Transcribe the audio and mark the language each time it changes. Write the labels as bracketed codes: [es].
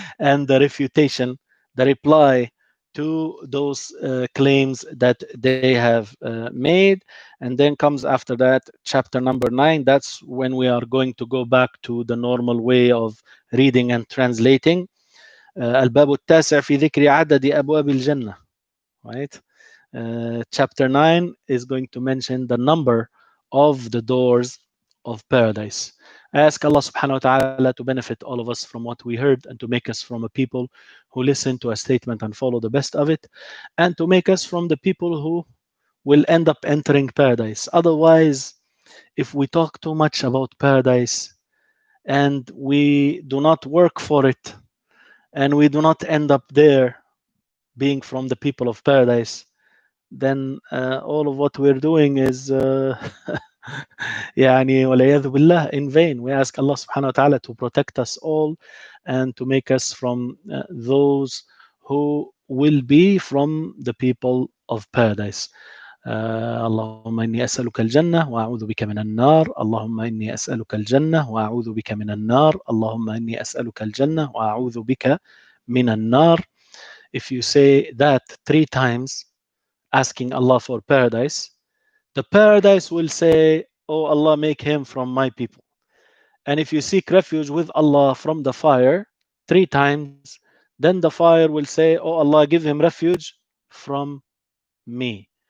[en] And the refutation, the reply to those claims that they have made. And then comes after that chapter number 9. That's when we are going to go back to the normal way of reading and translating. [ar] الباب التاسع في ذكر عدد أبواب الجنة. [en] Right? Chapter 9 is going to mention the number of the doors of paradise. I ask Allah subhanahu wa ta'ala to benefit all of us from what we heard and to make us from a people who listen to a statement and follow the best of it, and to make us from the people who will end up entering paradise. Otherwise, if we talk too much about paradise, and we do not work for it, and we do not end up there being from the people of paradise, then all of what we're doing is يعني [ar] والعياذ بالله [en] in vain. We ask Allah subhanahu wa ta'ala to protect us all and to make us from those who will be from the people of paradise. [ar] اللهم إني أسألك الجنة وأعوذ بك من النار. اللهم إني أسألك الجنة وأعوذ بك من النار. اللهم إني أسألك الجنة وأعوذ بك من النار. [en] If you say that 3 times, asking Allah for paradise, the paradise will say, "Oh Allah, make him from my people." And if you seek refuge with Allah from the fire 3 times, then the fire will say, "Oh Allah, give him refuge from me."